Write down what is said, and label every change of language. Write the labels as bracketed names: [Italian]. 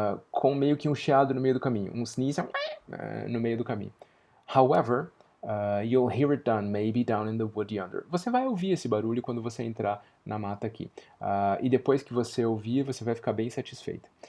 [Portuguese] Com meio que um chiado no meio do caminho. Um sneeze no meio do caminho. [English] However, you'll hear it done, maybe down in the wood yonder. [Portuguese] Você vai ouvir esse barulho quando você entrar na mata aqui. E depois que você ouvir, você vai ficar bem satisfeita.